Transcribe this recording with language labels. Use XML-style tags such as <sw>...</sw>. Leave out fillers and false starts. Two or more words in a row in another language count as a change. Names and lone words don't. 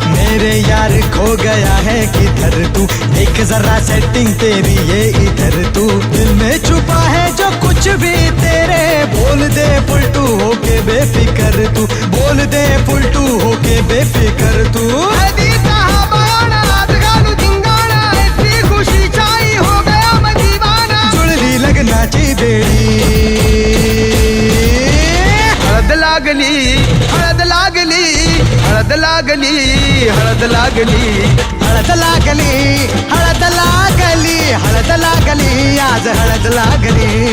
<hi>मेरे यार खो गया है किधर तू, देख जरा सेटिंग तेरी ये इधर तू, दिल में छुपा है जो कुछ भी तेरे, बोल दे फुलटू होके बेफिकर तू, बोल दे फुलटू होके बेफिकर तू।</hi> <mr>जुळली लग्नाची बेडी, हळद लागली हळद लागली हळद लागली हळद लागली हळद लागली हळद लागली हळद लागली आज हळद लागली।</mr>